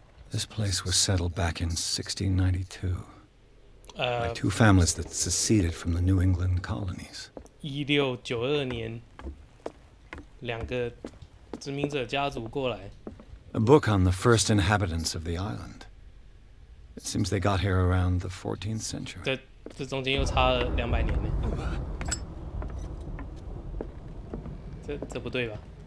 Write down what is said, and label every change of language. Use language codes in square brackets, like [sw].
[en] This place was settled back in 1692 by two families that seceded from the New England colonies. [zh] 1692年，两个殖民者家族过来。 [en] A book on the first inhabitants of the island. It seems they got here around the 14th century. [zh] 这中间又差了200年呢。这不对吧？